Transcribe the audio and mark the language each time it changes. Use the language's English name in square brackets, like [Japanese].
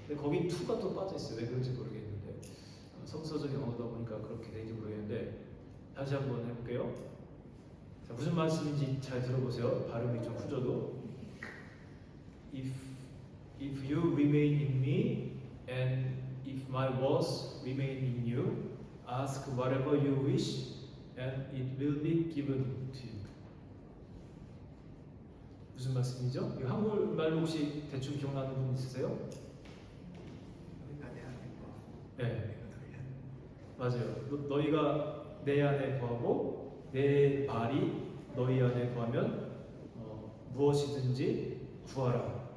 [Korean] 근데 거기 to가 또 빠져 있어요. 왜 그런지 모르겠는데 성서적 영어다 보니까 그렇게 되는지 모르겠는데 다시 한번 해볼게요. 자, 무슨 말씀인지 잘 들어보세요. 발음이 좀 후져도 [English] If you remain in me and if my words remain in you, ask whatever you wish, and it will be given to you. [Korean] 무슨 말씀이죠? 이 한국말로 혹시 대충 기억나는 분 있으세요? 네, 맞아요. 너희가 내 안에 거하고 내 말이 너희 안에 거하면 무엇이든지 구하라.